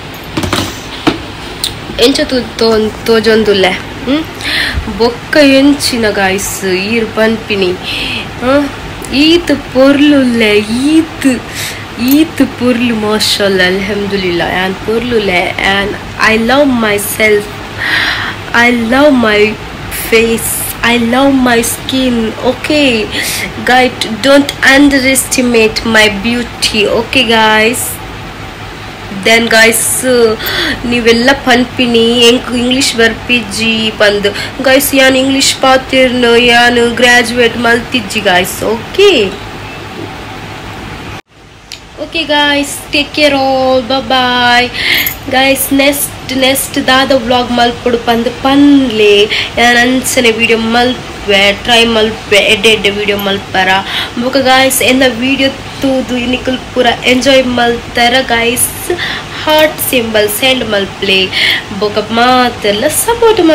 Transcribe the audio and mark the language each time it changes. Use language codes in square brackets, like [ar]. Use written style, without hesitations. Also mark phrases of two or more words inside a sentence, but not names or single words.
[tcy] ಎಂಚ ತೋಜೊಂದುಲ್ಲೆ ಬೊಕ್ಕ ಎಂಚಿನ ಗೈಸ್ ಈರ್ ಪನ್ಪಿನಿ ಈತ್ ಪೊರ್ಲುಲ್ಲೆ ಈತ್ ಪೊರ್ಲು [ar] ما شاء الله الحمد لله [tcy] ಯಾನ್ ಪೊರ್ಲುಲ್ಲೆ. [en] and I love myself, I love my face I love my skin. Okay guys, don't underestimate my beauty. Okay guys, then guys [tcy] ನೀವೆಲ್ಲ ಪನ್ಪಿನಿ ಎಂಕ್ ಇಂಗ್ಲಿಷ್ ಬರ್ಪಿಜ್ಜಿ ಪಂದ್ ಗೈಸ್ ಯಾನ್ ಇಂಗ್ಲಿಷ್ ಪಾತಿರ್ನ ಯಾನ್ ಗ್ರಾಜುಯೇಟ್ ಮಲ್ತಿಜ್ಜಿ ಗೈಸ್. [en] okay guys, take care all, bye bye guys. [tcy] next ದಾದ ವ್ಲಾಗ್ ಮಲ್ಪಡು ಪಂದ್ಲೆ ಯಾನ್ ಅಂಚನೆ ವಿಡಿಯೋ ಮಲ್ಪೆ ಟ್ರೈ ಮಲ್ಪೆ ಎಡ್ಡೆ ವಿಡಿಯೋ ಮಲ್ಪರ ಬೊಕ ಗಾಯ್ಸ್ ಎನ್ನ ವಿಡಿಯೋ ತೂದು ನಿಕುಲ್ ಪೂರ ಎಂಜಾಯ್ ಮಲ್ತಾರ ಗಾಯ್ಸ್. [en] heart symbol send [tcy] ಮಲ್ಪ್ಲೆ ಬೊಕ ಮಾತೆಲ್ಲ ಸಪೋರ್ಟ್ ಮಲ್ಪ್ಲೆ.